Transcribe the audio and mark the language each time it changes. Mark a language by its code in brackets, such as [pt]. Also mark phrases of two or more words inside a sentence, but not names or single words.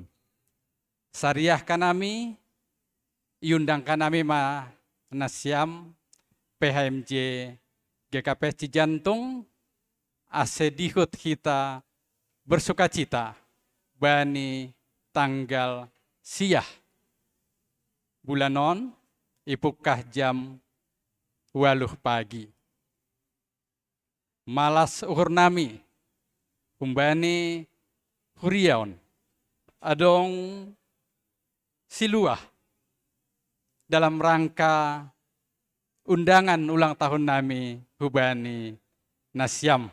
[bts] Sariah kanami, iundang kanami ma nasyam PHMJ GKP Cijantung asedihut kita bersukacita bani tanggal siah bulanon ipukah [id] jam 8 pagi. [bts] Malas uhur nami kumbani huriaon adong siluah [id] dalam rangka undangan ulang tahun [bts] nami hubani nasyam.